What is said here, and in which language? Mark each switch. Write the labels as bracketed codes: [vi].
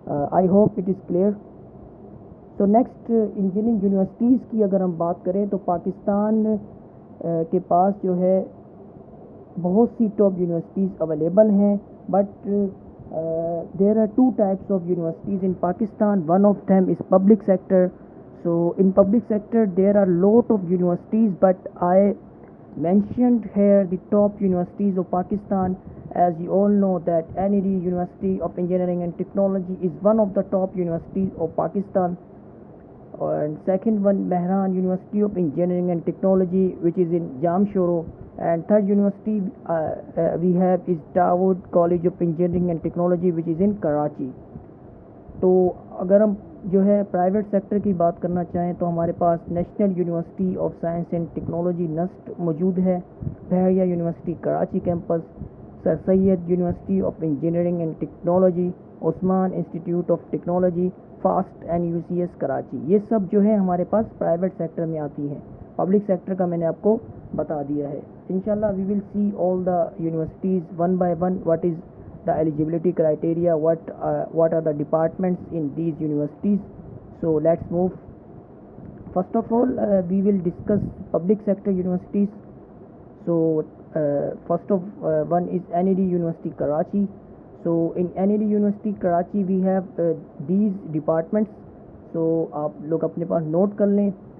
[en] I hope it is clear. [ur] تو next engineering universities کی اگر ہم بات کریں تو پاکستان کے پاس جو ہے بہت سی ٹاپ یونیورسٹیز اویلیبل ہیں، [en] But there are 2 types of universities in Pakistan. One of them is public sector. So in public sector there are lot of universities, but I mentioned here the top universities of Pakistan. As you all know that NED University of Engineering and Technology is one of the top universities of Pakistan, and second one Mehran University of Engineering and Technology, which is in Jamshoro, and third university we have is Dawood College of Engineering and Technology, which is in Karachi. [ur] تو اگر ہم جو ہے private sector کی بات کرنا چاہیں تو ہمارے پاس national university of science and technology نسٹ موجود ہے، بحریہ university Karachi campus, sir Syed university of engineering and technology, Usman institute of technology, fast NUCS Karachi, یہ سب جو ہے ہمارے پاس پرائیویٹ سیکٹر میں آتی ہیں. پبلک سیکٹر کا میں نے آپ کو بتا دیا ہے. [en] انشاءاللہ we will see all the universities one by one, what is the eligibility criteria, what are the departments in these universities. So let's move. First of all, we will discuss public sector universities. So first of one is NED University Karachi. So in NED University Karachi we have these departments. [ur] So آپ لوگ اپنے پاس note کر لیں.